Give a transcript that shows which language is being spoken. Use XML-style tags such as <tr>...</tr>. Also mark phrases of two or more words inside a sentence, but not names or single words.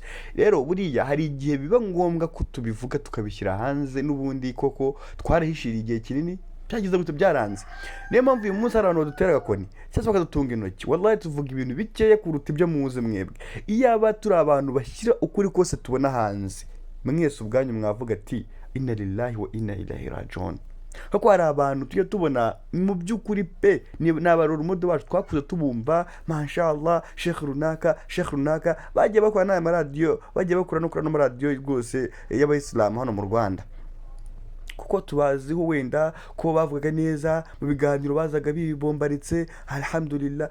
<rw>Rero buriya hari igihe biba ngombwa ko tubivuga tukabishyira hanze, n'ubundi koko twarahishiriye igihe kinini byagize gute byaranze. Niyo mpamvu uyu munsi hari abantu badutera agakoni cyangwa bakadutunga intoki, wallahi tuvuga ibintu bikeya kuruta ibyo muzi mwebwe. Iyaba turi abantu bashyira ukuri kose tubona hanze, mwese ubwanyu mwavuga ati</rw> <ar>إنا لله وإنا إليه راجعون.</ar> <rw>Kuko hari abantu tujya tubona mu by'ukuri pe n'abarora umudo bacu twakuze tubumva, mashallah sheikh runaka bagiye bakora n'aya maradiyo, bagiye bakora no mu maradiyo rwose y'abayisilamu hano mu Rwanda, kuko tubaziho wenda ko bavugaga neza mu biganiro, bazaga bibombaritse alhamdulillah.</rw>